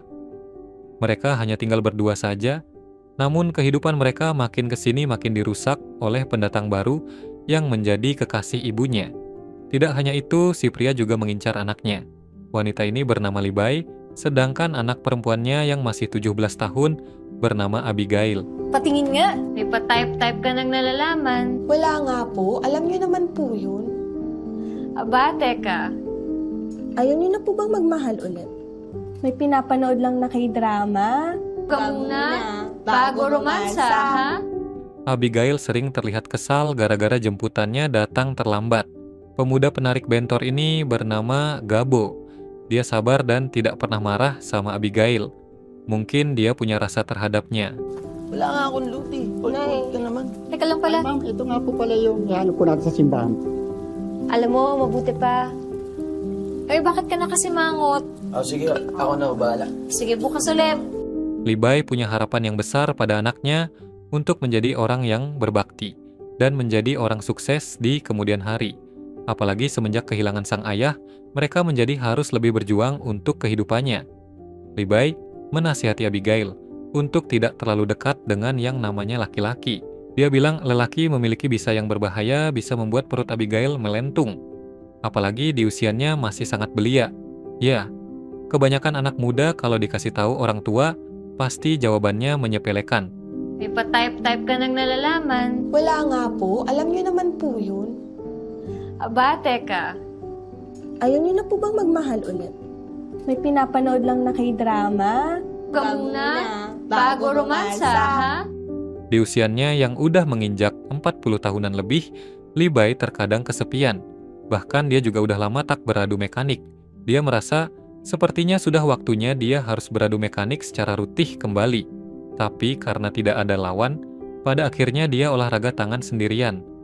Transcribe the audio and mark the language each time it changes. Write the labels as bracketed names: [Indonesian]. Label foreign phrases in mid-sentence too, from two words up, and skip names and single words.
[Indonesian] Mereka hanya tinggal berdua saja, namun kehidupan mereka makin kesini makin dirusak oleh pendatang baru yang menjadi kekasih ibunya. Tidak hanya itu, si pria juga mengincar anaknya. Wanita ini bernama Libay, sedangkan anak perempuannya yang masih 17 tahun bernama Abigail. [Filipino] Patingin nga. May pa-type-type ka nang nalalaman. Wala nga po. Alam niyo naman po yun. Aba, teka. Ayaw niyo na po bang magmahal ulit? May pinapanood lang na K-drama. Huwag ka muna. Bago romansa, ha? [Indonesian] Abigail sering terlihat kesal gara-gara jemputannya datang terlambat. Pemuda penarik bentor ini bernama Gabo. Dia sabar dan tidak pernah marah sama Abigail. Mungkin dia punya rasa terhadapnya. [Filipino] Wala nga akong loot eh. Ulit ka naman. Teka lang pala. Ma'am, ito nga po pala yung ihanap po natin sa simbahan. Alam mo, mabuti pa. Ay, bakit ka na kasi mangot? Oh, sige, ako na bahala. Sige, bukas ulit. [Indonesian] Libay punya harapan yang besar pada anaknya untuk menjadi orang yang berbakti dan menjadi orang sukses di kemudian hari. Apalagi semenjak kehilangan sang ayah, mereka menjadi harus lebih berjuang untuk kehidupannya. Libay menasihati Abigail untuk tidak terlalu dekat dengan yang namanya laki-laki. Dia bilang lelaki memiliki bisa yang berbahaya, bisa membuat perut Abigail melentung. Apalagi di usianya masih sangat belia. Ya, kebanyakan anak muda kalau dikasih tahu orang tua, pasti jawabannya menyepelekan. [Filipino] May pa-type-type ka nang nalalaman. Wala nga po. Alam niyo naman po yun. Aba, teka. Ayaw niyo na po bang magmahal ulit? May pinapanood lang na K-drama. Huwag ka muna. Bago romansa, ha? [Indonesian] Di usianya yang udah menginjak 40 tahunan lebih, Libay terkadang kesepian. Bahkan dia juga udah lama tak beradu mekanik. Dia merasa sepertinya sudah waktunya dia harus beradu mekanik secara rutin kembali. Tapi karena tidak ada lawan, pada akhirnya dia olahraga tangan sendirian.